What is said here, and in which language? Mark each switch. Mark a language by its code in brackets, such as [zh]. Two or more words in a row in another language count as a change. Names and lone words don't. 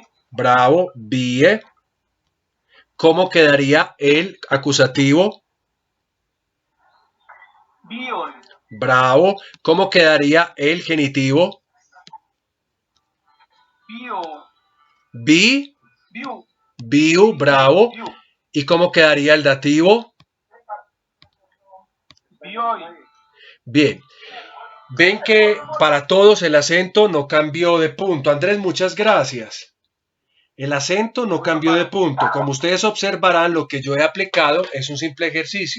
[es] Bravo, vie. ¿Cómo quedaría el acusativo? Bion. Bravo. ¿Cómo quedaría el genitivo? Bio. Bi, Biu. biu, bravo. Biu. ¿Y cómo quedaría el dativo? Bioi. Bien. Ven que para todos el acento no cambió de punto. Andrés, muchas gracias. El acento no cambió de punto. Como ustedes observarán, lo que yo he aplicado es un simple ejercicio.